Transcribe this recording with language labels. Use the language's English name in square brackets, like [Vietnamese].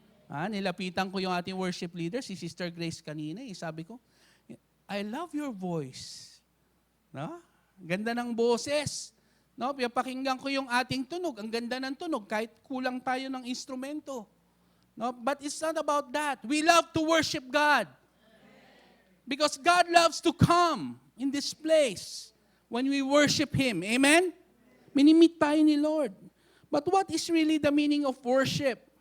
[Filipino] Nilapitan ko yung ating worship leader, si Sister Grace kanina. Sabi ko, [English] I love your voice. [Filipino] No? Ganda ng boses. No? Pakinggan ko yung ating tunog. Ang ganda ng tunog, kahit kulang tayo ng instrumento. [English] No? But it's not about that. We love to worship God. Because God loves to come in this place when we worship Him. Amen? [Filipino] Minimit tayo ni Lord. [English] But what is really the meaning of worship?